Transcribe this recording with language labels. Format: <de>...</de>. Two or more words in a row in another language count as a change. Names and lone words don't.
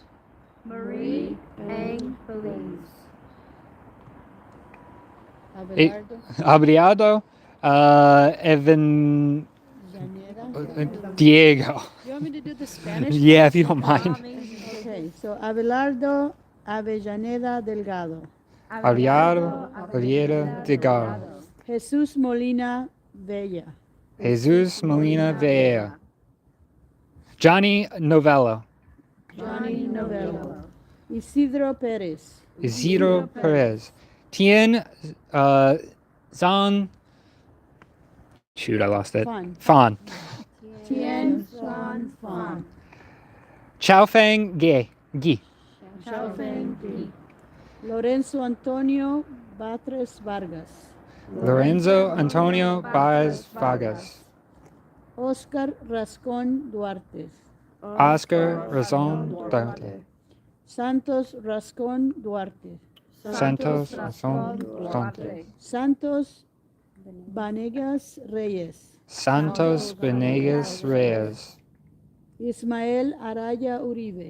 <en>Marie Ang Belize. Abriado Evan Diego. You want me to do the Spanish? Yeah, if you don't mind. Okay, so Abelardo Avellaneda Delgado. Abriado Abriera Delgado. Jesús Molina Bella. Jesus Molina Vea. Johnny Novello. Johnny Novello. Isidro Perez. Isidro Perez. Tien Zhang. Shoot, I lost it. Fan. Tien Xuan Fan. Chaofeng Gi. Lorenzo Antonio Batres Vargas. Lorenzo Antonio Baez Vargas. Oscar Rascón Duarte. Oscar Razon Duarte. Santos Rascón Duarte. Santos Razon Duarte. Santos Vanegas Reyes. Santos Venegas Reyes. Ismael Araya Uribe.</en>